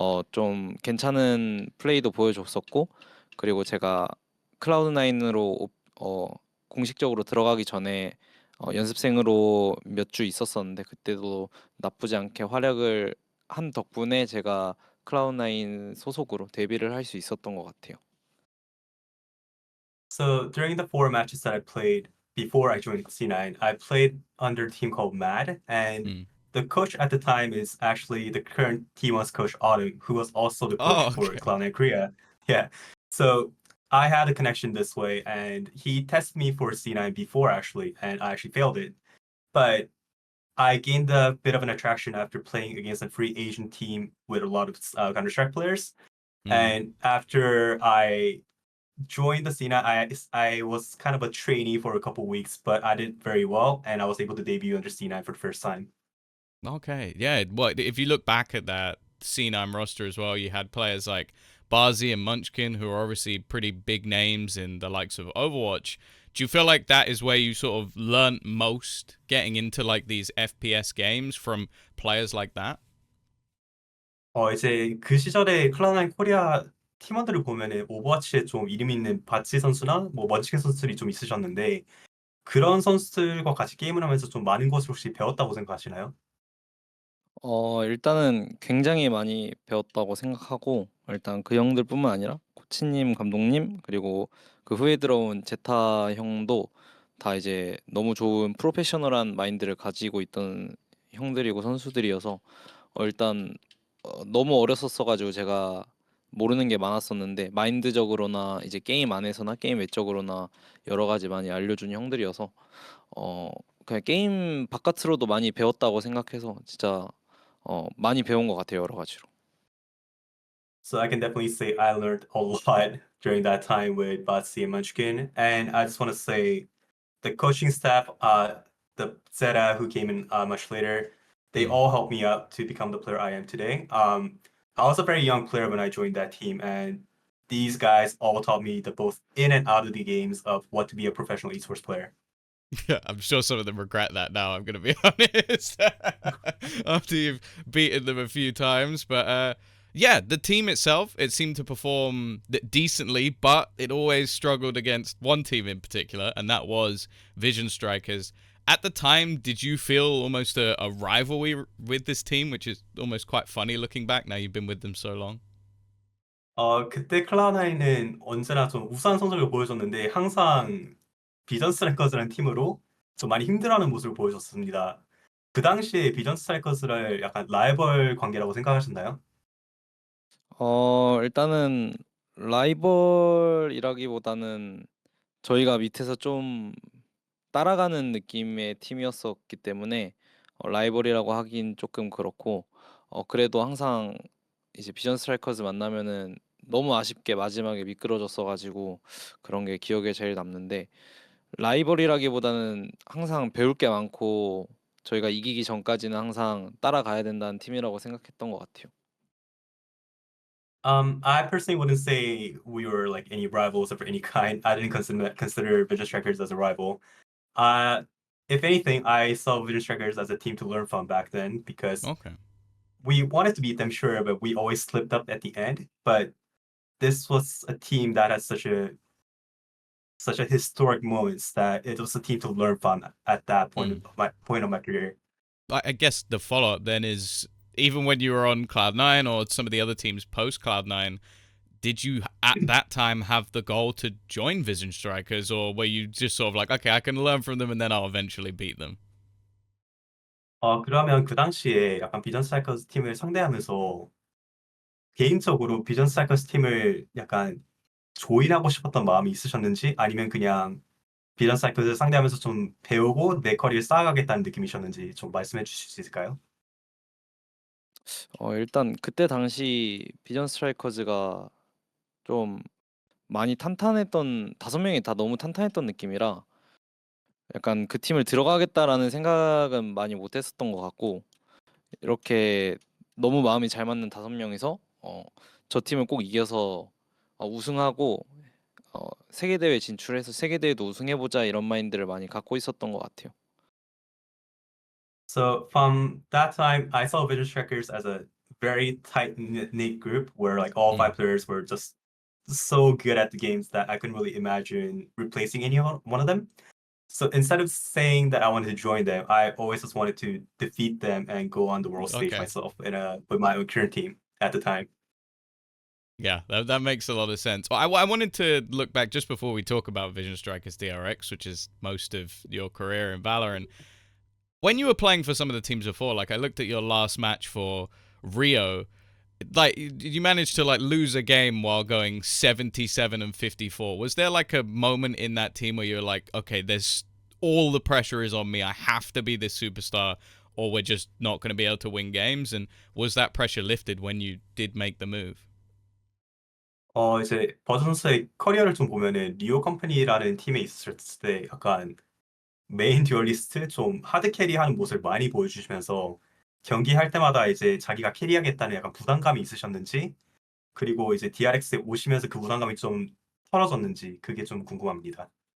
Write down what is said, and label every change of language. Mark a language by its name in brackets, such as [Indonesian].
[Korean] 좀 괜찮은 플레이도 보여줬었고, 그리고 제가 클라우드9으로 공식적으로 들어가기 전에 연습생으로 몇 주 있었었는데, 그때도 나쁘지 않게 활약을 한 덕분에 제가 클라우드9 소속으로 데뷔를 할 수 있었던 것 같아요. [English] So during the 4 matches that I played before I joined C9, I played under a team called Mad, and Mm. the coach at the time is actually the current T1's coach Autumn, who was also the coach Oh, for okay. Cloud9 Korea. Yeah. So I had a connection this way, and he tested me for C9 before actually, and I actually failed it. But I gained a bit of an attraction after playing against a free Asian team with a lot of Counter-Strike players. Mm. And after I joined the scene, I was kind of a trainee for a couple weeks, but I did very well, and I was able to debut under C9 for the first time. Okay, yeah. Well, if you look back at that C9 roster as well, you had players like Barzy and Munchkin, who are obviously pretty big names in the likes of Overwatch. Do you feel like that is where you sort of learnt most getting into like these FPS games from players like that? [Korean] 이제 그 시절에 클라우드9 코리아 팀원들을 보면은 오버워치에 좀 이름 있는 바치 선수나 뭐 먼치킨 선수들이 좀 있으셨는데 그런 선수들과 같이 게임을 하면서 좀 많은 것을 혹시 배웠다고 생각하시나요? 일단은 굉장히 많이 배웠다고 생각하고 일단 그 형들뿐만 아니라 코치님, 감독님 그리고 그 후에 들어온 제타 형도 다 이제 너무 좋은 프로페셔널한 마인드를 가지고 있던 형들이고 선수들이어서 일단 너무 어렸었어 가지고 제가 모르는 게 많았었는데 마인드적으로나 이제 게임 안에서나 게임 외적으로나 여러 가지 많이 알려준 형들이어서 어 그냥 게임 바깥으로도 많이 배웠다고 생각해서 진짜 많이 배운 것 같아요, 여러 가지로. [English] So I can definitely say I learned a lot during that time with Batsy and Munchkin. And I just want to say the coaching staff, the Zeta who came in much later, they Mm. all helped me out to become the player I am today. I was a very young player when I joined that team, and these guys all taught me the both in and out of the games of what to be a professional esports player. Yeah, I'm sure some of them regret that now, I'm going to be honest. After you've beaten them a few times. But yeah, the team itself, it seemed to perform decently, but it always struggled against one team in particular, and that was Vision Strikers. At the time, did you feel almost a rivalry with this team, which is almost quite funny looking back now you've been with them so long? [Korean] 그때 클라우드9은 언제나 좀 우수한 성적을 보여줬는데 항상 비전 스트라이커즈라는 팀으로 좀 많이 힘들어하는 모습을 보여줬습니다. 그 당시에 비전 스트라이커즈를 약간 라이벌 관계라고 생각하셨나요? 일단은 라이벌이라기보다는 저희가 밑에서 좀 따라가는 느낌의 팀이었었기 때문에 라이벌이라고 하긴 조금 그렇고 그래도 항상 이제 비전 스트라이커즈 만나면은 너무 아쉽게 마지막에 미끄러졌어 가지고 그런 게 기억에 제일 남는데 라이벌이라기보다는 항상 배울 게 많고 저희가 이기기 전까지는 항상 따라가야 된다는 팀이라고 생각했던 것 같아요. [English] I personally wouldn't say we were like any rivals of any kind. I didn't consider Vision Strikers as a rival. Uh, if anything, I saw Vision Strikers as a team to learn from back then because Okay. we wanted to beat them, sure, but we always slipped up at the end. But this was a team that had such a historic moments that it was a team to learn from at that point Mm. of my career. I guess the follow up then is even when you were on Cloud9 or some of the other teams post Cloud9, did you at that time have the goal to join Vision Strikers, or were you just sort of like, okay, I can learn from them and then I'll eventually beat them? [Korean] 그러면 그 당시에 약간 비전 스트라이커스 팀을 상대하면서 개인적으로 비전 스트라이커스 팀을 약간 조인하고 싶었던 마음이 있으셨는지 아니면 그냥 비전 스트라이커스를 상대하면서 좀 배우고 내 커리를 쌓아가겠다는 느낌이셨는지 좀 말씀해 주실 수 있을까요? 일단 그때 당시 비전 스트라이커즈가 좀 많이 탄탄했던 5명이 다 너무 탄탄했던 느낌이라 약간 그 팀을 들어가겠다라는 생각은 많이 못 했었던 것 같고 이렇게 너무 마음이 잘 맞는 5명이서 저 팀을 꼭 이겨서 우승하고 세계 대회 진출해서 세계 대회도 우승해 보자 이런 마인드를 많이 갖고 있었던 것 같아요. [English] So from that time, I saw Vision Strikers as a very tight knit group where like all Mm. 5 players were just so good at the games that I couldn't really imagine replacing any one of them. So instead of saying that I wanted to join them, I always just wanted to defeat them and go on the world stage Okay. myself with my own current team at the time. Yeah, that makes a lot of sense. Well, I wanted to look back just before we talk about Vision Strikers DRX, which is most of your career in Valorant. When you were playing for some of the teams before, like I looked at your last match for Rio, like you managed to like lose a game while going 77 and 54. Was there like a moment in that team where you're like, okay, there's all the pressure is on me. I have to be this superstar or we're just not going to be able to win games? And was that pressure lifted when you did make the move? [Korean] 이제 버즈 선수의 커리어를 좀 보면은 리오 컴퍼니라는 팀에 있었을 때 약간 메인 듀얼리스트 좀 하드 캐리하는 모습을 많이 보여주시면서 경기할 때마다 이제 자기가 캐리하겠다는 약간 부담감이 있으셨는지 그리고 이제 DRX에 오시면서 그 부담감이 좀 털어졌는지 그게 좀 궁금합니다.